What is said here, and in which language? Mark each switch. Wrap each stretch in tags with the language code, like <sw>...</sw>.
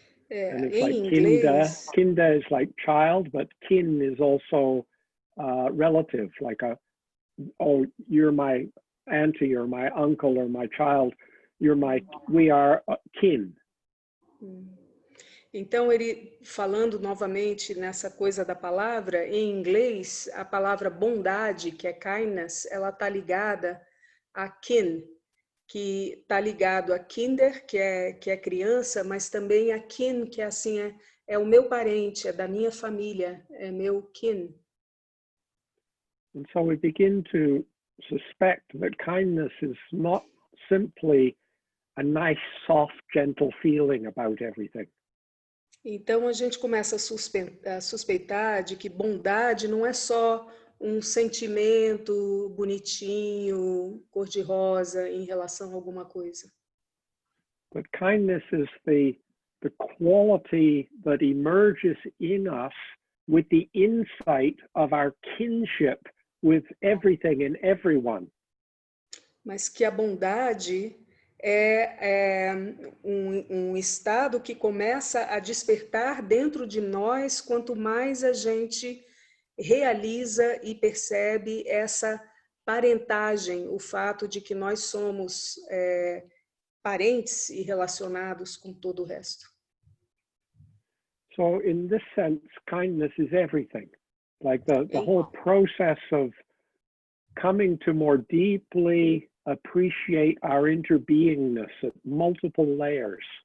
<en>And it's like</en> <pt>inglês,</pt> <en>kinder is like child, but kin is also relative, like oh, you're my auntie or my uncle or my child, we are kin.</en> <pt>Então, ele falando novamente nessa coisa da palavra, em inglês, a palavra bondade, que é kindness, ela está ligada a kin, que está ligado a kinder, que é criança, mas também a kin, que é assim, é o meu parente, é da minha família, é meu kin.</pt> <en>And so we begin to suspect that kindness is not simply a nice, soft, gentle feeling about everything.</en> <pt>Então a gente começa a suspeitar de que bondade não é só um sentimento bonitinho, cor-de-rosa em relação a alguma coisa.</pt> <en>But kindness is the quality that emerges in us with the insight of our kinship with everything and everyone.</en> <pt>Mas que a bondade é um estado que começa a despertar dentro de nós quanto mais a gente realiza e percebe essa parentagem, o fato de que nós somos parentes e relacionados com todo o resto.</pt> <en>So in this sense, kindness is everything. Like the whole process of coming to more deeply appreciate our interbeingness at multiple layers.</en>